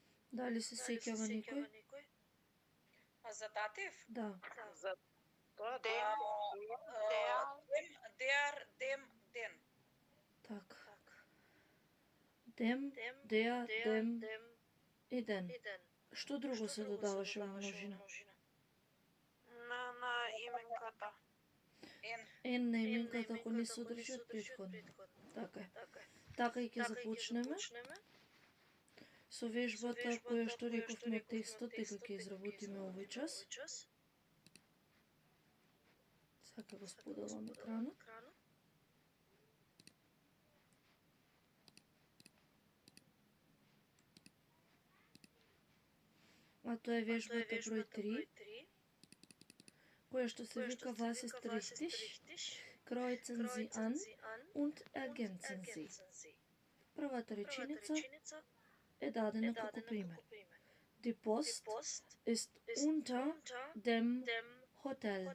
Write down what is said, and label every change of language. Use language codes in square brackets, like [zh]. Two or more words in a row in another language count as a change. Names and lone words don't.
[mk] Дали се сеќава некој? За датив? Да. За тоа [de] Dem, dem, den. Така. Dem, der, dem и ден. [mk] Што друго се додаваше во множина? на именката. Ен на именката ако не содржи од претходно. Така е. Така и ќе започнеме со вежбата која што рековме од текстот дека ќе изработиме овој час. Сака го споделам екранот. А тоа е вежбата број 3, која што се вика [de] Was ist richtig? Kreuzen Sie an und ergänzen Sie. [mk] Првата реченица е дадена како пример. [de] Die Post ist unter dem Hotel.